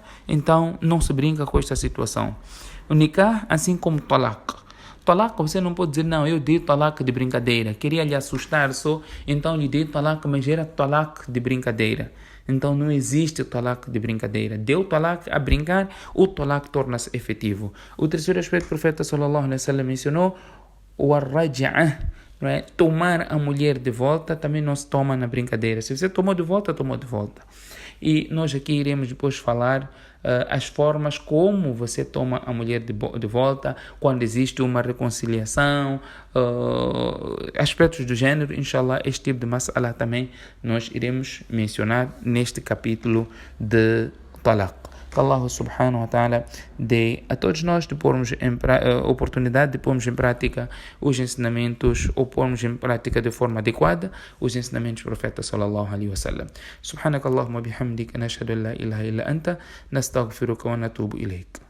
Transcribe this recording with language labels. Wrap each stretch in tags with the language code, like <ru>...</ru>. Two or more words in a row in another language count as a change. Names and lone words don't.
<pt>Então não se brinca com esta situação. O nikah, assim como talaq. Talaq, você não pode dizer: não, eu dei talaq de brincadeira, queria lhe assustar só, então lhe dei talaq, mas era talaq de brincadeira. Então não existe talaq de brincadeira. Deu talaq a brincar, o talaq torna-se efetivo. O terceiro aspecto que o profeta</pt> <ar>صلى الله عليه وسلم</ar> <pt>mencionou, o ar-raj'ah, não é? Tomar a mulher de volta também não se toma na brincadeira. Se você tomou de volta, tomou de volta. E nós aqui iremos depois falar as formas como você toma a mulher de volta, quando existe uma reconciliação, aspectos do gênero. Inshallah, este tipo de mas'ala também nós iremos mencionar neste capítulo de talaq. Que</pt> <ar>الله سبحانه وتعالى</ar> <pt>dê a todos nós de pormos oportunidade de pormos em prática os ensinamentos, ou pormos em prática de forma adequada os ensinamentos do profeta</pt> <ar>صلى الله عليه وسلم. سبحانك اللهم بحمدك نشهد أن لا إله إلا أنت نستغفرك ونتوب إليك.</ar>